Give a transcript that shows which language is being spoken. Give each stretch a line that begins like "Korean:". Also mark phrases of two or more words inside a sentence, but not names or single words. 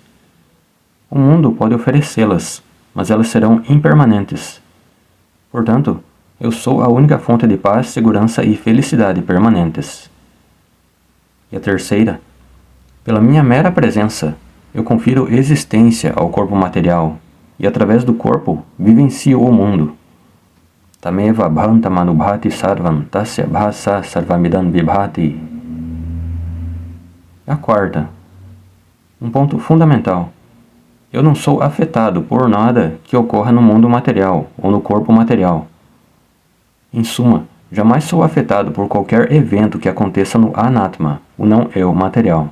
Portuguese: O mundo pode oferecê-las, mas elas serão impermanentes. Portanto, eu sou a única fonte de paz, segurança e felicidade permanentes. E a terceira, pela minha mera presença, eu confiro existência ao corpo material e através do corpo vivencio o mundo.
Sanskrit: Tameva bhantamanubhati sarvam tasya bhasa sarvamidam vibhati.
Portuguese: A quarta, um ponto fundamental. Eu não sou afetado por nada que ocorra no mundo material ou no corpo material. Em suma, jamais sou afetado por qualquer evento que aconteça no anatma, o não-eu material.